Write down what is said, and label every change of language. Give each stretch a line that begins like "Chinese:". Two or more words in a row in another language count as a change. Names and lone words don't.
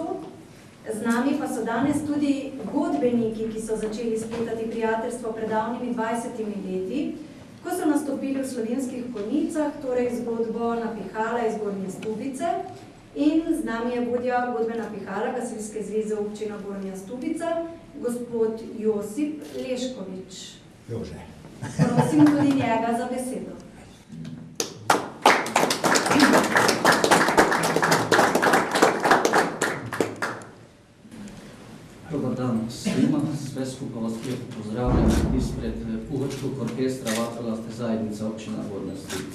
Slovenian: Z nami pa so danes tudi godbeniki, ki so začeli spletati prijateljstvo pred davnimi 20 leti, ko so nastopili v Slovenskih Konjicah, torej zgodbo Napihala iz Gornje Stubice. In z nami je vodja godbe Napihala Gasilske zveze občina Gornja Stubica, gospod Josip Leškovič. Jože. Prosim tudi njega za besedo.
Croatian: Dobar dan svima, sve skupa vas lijepo pozdravljam ispred Puhačkog orkestra vatrogasne zajednice općina Gornja Stubica.